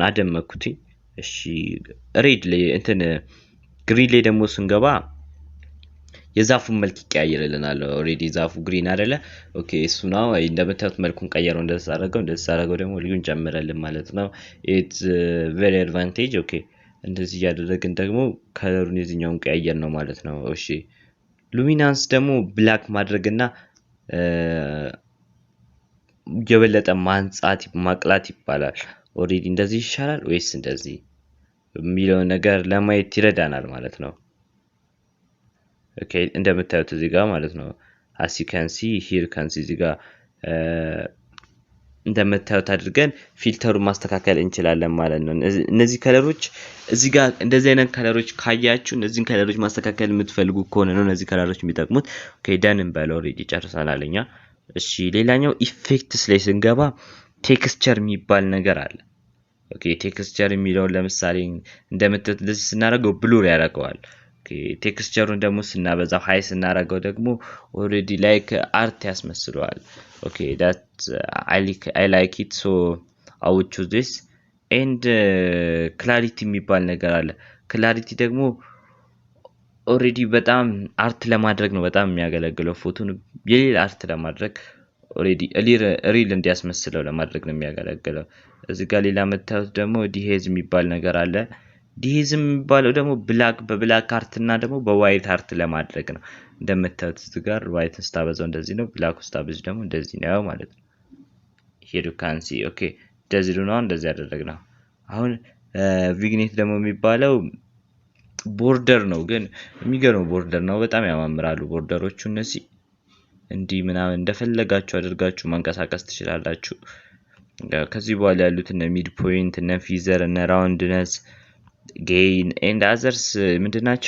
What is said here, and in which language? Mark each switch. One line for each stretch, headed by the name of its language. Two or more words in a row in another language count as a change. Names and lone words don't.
Amharic: አደመኩትኝ እሺ ሬድ ላይ እንትን ግሪን ላይ ደግሞ ስንገባ የዛፉን መልክ ይቀያየርልናል ኦሬዲ ዛፉ ግሪን አይደለ ኦኬ እሱ ነው እንደምታዩት መልኩን ቀየረው እንደዛረገው ደግሞ ልዩን ጨምረልን ማለት ነው
English: it's very advantage
Amharic: ኦኬ እንደዚህ ያደረግን ደግሞ ከለሩን የዚህኛውን ቀያየር ነው ማለት ነው እሺ ሉሚናንስ ደግሞ ብላክ ማድረግና የበለጠ ማንጻት ማቅላት ይባላል ኦሬዲ እንደዚህ ይሻላል ወይስ እንደዚህ የሚለው ነገር ለማየት ይረዳናል ማለት ነው። ኦኬ እንደምታዩት እዚህ ጋር ማለት ነው
English: as you can see here can see
Amharic: እዚህ ጋር እንደምታዩት አድርገን ፊልተሩን ማስተካከል እንችላለን ማለት ነው። እነዚህ ከለሮች እዚህ ጋር እንደዚህ አይነት ከለሮች ካያችሁ እነዚህን ከለሮች ማስተካከል የምትፈልጉ ከሆነ ነው እነዚህ ከለሮች የሚጠቅሙት። ኦኬ ዳን እንበል ኦሬዲ ጨርሰናል እኛ። እሺ ሌላኛው ኢፌክትስ ላይ ስንገባ ቴክስቸር የሚባል ነገር አለ። ኦኬ ቴክስቸር የሚለውን ለምሳሌ እንደምታዩት እንደዚህ ስናደርገው ብሉር ያደርገዋል። ኦኬ ቴክስቸሩን ደግሞ ስናበዛው ሃይ ስናደርገው ደግሞ
English: already like
Amharic: አርት ያስመስለዋል። ኦኬ
English: that I like it so I would choose this and clarity
Amharic: የሚባል ነገር አለ። ክላሪቲ ደግሞ ኦሬዲ በጣም አርት ለማድረግ ነው በጣም የሚያገለግለው ፎቶን የሌላ አርት ለማድረግ ኦሬዲ ሪል እንዲያስመስለው ለማድረግ ነው የሚያገለግለው። እዚህ ጋር ሌላ መታየት ደግሞ ዲሄዝ የሚባል ነገር አለ። ዲሄዝ የሚባለው ደግሞ በብላክ አርት እና ደግሞ በዋይት አርት ለማድረግ ነው። እንደምታዩት እዚህ ጋር ዋይት ስታበዛው እንደዚህ ነው፣ ብላክ ስታበዛው ደግሞ እንደዚህ ነው ማለት ነው።
English: here you can see
Amharic: ኦኬ እንደዚህ ነው እንደዚህ ያደረግነው። አሁን ቪግኔት ደግሞ የሚባለው ቦርደር ነው፣ ግን የሚገርመው ቦርደር ነው። በጣም ያማምራሉ ቦርደሮቹ እነዚህ እንዲህ ምናምን እንደፈለጋችሁ አድርጋችሁ ማንቀሳቀስ ትችላላችሁ። ከዚህ በኋላ ያሉት እነ
English: mid point
Amharic: እነ ፊዘር እነ
English: roundness gain and others
Amharic: ምንድናቸው?